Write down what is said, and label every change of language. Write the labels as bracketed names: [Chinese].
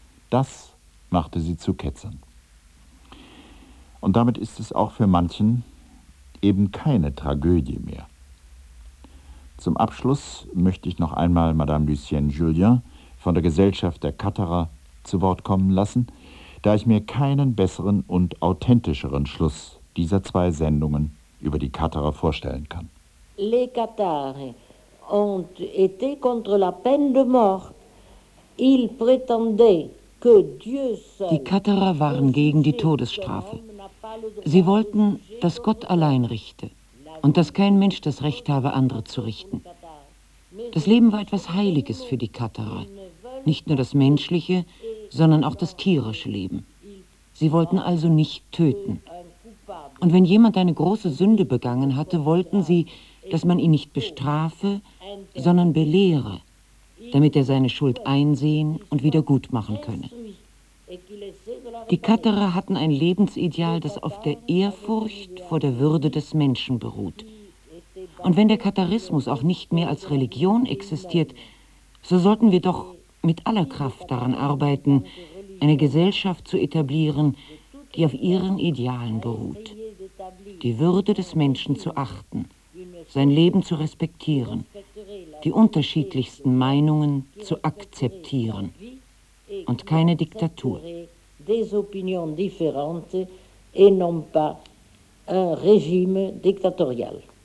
[German] Das machte sie zu Ketzern. Und damit ist es auch für manchen eben keine Tragödie mehr. Zum Abschluss möchte ich noch einmal Madame Lucienne Julien von der Gesellschaft der Katharer zu Wort kommen lassen, da ich mir keinen besseren und authentischeren Schluss dieser zwei Sendungen über die Katharer vorstellen kann. [French] Les Cathares ont été contre la peine de mort. Ils prétendaient que Dieu seul. [German] Die Katharer waren gegen die Todesstrafe. Sie wollten, dass Gott allein richte und dass kein Mensch das Recht habe, andere zu richten. Das Leben war etwas Heiliges für die Katharer. Nicht nur das menschliche, sondern auch das tierische Leben. Sie wollten also nicht töten. Und wenn jemand eine große Sünde begangen hatte, wollten sie, dass man ihn nicht bestrafe, sondern belehre, damit er seine Schuld einsehen und wieder gut machen könne. Die Katharer hatten ein Lebensideal, das auf der Ehrfurcht vor der Würde des Menschen beruht. Und wenn der Katharismus auch nicht mehr als Religion existiert, so sollten wir doch mit aller Kraft daran arbeiten, eine Gesellschaft zu etablieren, die auf ihren Idealen beruht. Die Würde des Menschen zu achten, sein Leben zu respektieren, die unterschiedlichsten Meinungen zu akzeptieren und keine Diktatur. [French] Des opinions différentes et non pas un régime dictatorial.